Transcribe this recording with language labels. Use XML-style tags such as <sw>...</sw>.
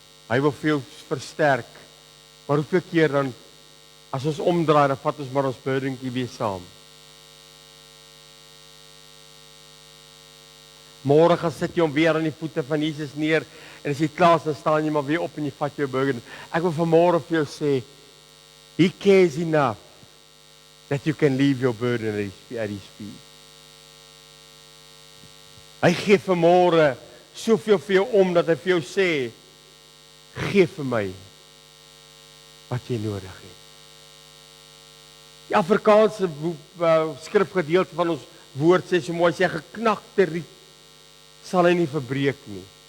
<af>Hy wil vir jou versterk. Maar hoeveel keer dan, as ons omdraai, dan vat ons maar ons burdentjie weer saam. Môre gaan sit jy hom weer aan die voete van Jesus neer, en as jy klaar is, dan staan jy maar weer op en jy vat jou burden. Ek wil vanmôre vir jou sê,</af> <en>he cares enough that you can leave your burden at his feet.</en> <af>Hy gee vanmôre soveel vir jou om, dat hy vir jou sê, gee vir my wat jy nodig het. Die Afrikaanse skrifgedeelte van ons woord sê so mooi, sê geknakte riet sal hy nie verbreek nie.</af>